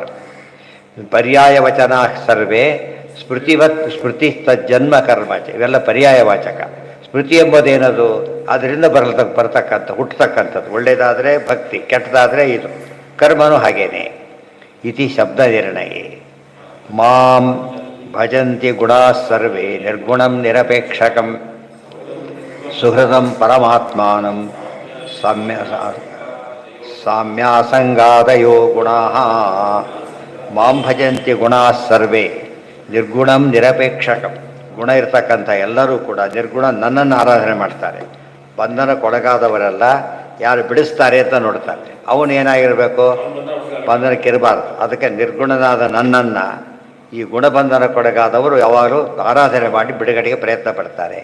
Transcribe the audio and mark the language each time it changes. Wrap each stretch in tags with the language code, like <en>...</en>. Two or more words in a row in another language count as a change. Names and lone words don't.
<sa>ಪರ್ಯಾಯ ವಚನ ಸರ್ವೇ ಸ್ಮೃತಿ ತಜ್ಜನ್ಮ ಕರ್ಮಚ,</sa> <kn>ಇವೆಲ್ಲ ಪರ್ಯಾಯ ವಾಚಕ. ಸ್ಮೃತಿ ಎಂಬುದೇನದು? ಅದರಿಂದ ಬರ್ತಕ್ಕಂಥ ಹುಟ್ಟತಕ್ಕಂಥದ್ದು. ಒಳ್ಳೆಯದಾದರೆ ಭಕ್ತಿ, ಕೆಟ್ಟದಾದರೆ ಇದು ಕರ್ಮನೂ ಹಾಗೇನೆ.</kn> <sa>ಇತಿ ಶಬ್ದ ನಿರ್ಣಯ. ಮಾಂ ಭಜಂತಿ ಗುಣಾ ಸರ್ವೇ ನಿರ್ಗುಣಂ ನಿರಪೇಕ್ಷಕಂ ಸುಹೃದಂ ಪರಮಾತ್ಮಾನಂ ಸಾಮ್ಯಾಸಂಗಾದಯೋ ಗುಣಾಃ. ಮಾಂ ಭಜಂತಿ ಗುಣಾ ಸರ್ವೇ ನಿರ್ಗುಣಂ ನಿರಪೇಕ್ಷಕಂ.</sa> <kn>ಗುಣ ಇರ್ತಕ್ಕಂಥ ಎಲ್ಲರೂ ಕೂಡ ನಿರ್ಗುಣ ನನ್ನನ್ನು ಆರಾಧನೆ ಮಾಡ್ತಾರೆ. ಬಂಧನಕ್ಕೊಳಗಾದವರೆಲ್ಲ ಯಾರು ಬಿಡಿಸ್ತಾರೆ ಅಂತ ನೋಡ್ತಾರೆ. ಅವನೇನಾಗಿರಬೇಕು? ಬಂಧನಕ್ಕಿರಬಾರ್ದು. ಅದಕ್ಕೆ ನಿರ್ಗುಣನಾದ ನನ್ನನ್ನು ಈ ಗುಣಬಂಧನಕ್ಕೊಳಗಾದವರು ಯಾವಾಗಲೂ ಆರಾಧನೆ ಮಾಡಿ ಬಿಡುಗಡೆಗೆ ಪ್ರಯತ್ನ ಪಡ್ತಾರೆ.</kn>